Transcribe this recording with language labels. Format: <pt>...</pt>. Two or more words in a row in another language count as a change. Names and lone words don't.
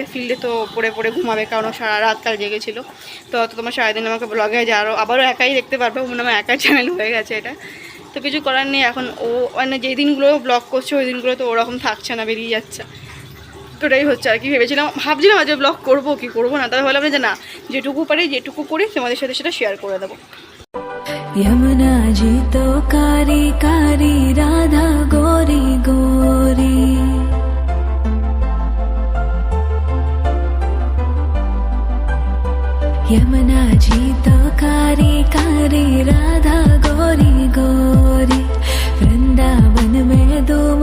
<bn>ফিল্ডে তো পড়ে পড়ে ঘুমাবে, কারণ ও সারা রাত কাল জেগেছিলো। তো তোমার সারাদিন আমাকে ব্লগে আবারও একাই দেখতে পারবে, মনে আমার একাই চ্যানেল হয়ে গেছে এটা। তো কিছু করার নেই, এখন ও মানে যেই দিনগুলো ব্লগ করছে ওই দিনগুলো তো ওরকম থাকছে না, বেরিয়ে যাচ্ছে। তো এটাই হচ্ছে আর কি। ভাবছিলাম আজ ব্লগ করবো কি করবো না, তবে ভাবলাম যে না, যেটুকু পারি যেটুকু করি তোমাদের সাথে সেটা শেয়ার করে দেবো।</bn> <bra>यमुना जी तो कारी कारी राधा गोरी गोरी, यमुना जी तो कारी कारी राधा गोरी गोरी, वृंदावन में धूम</bra>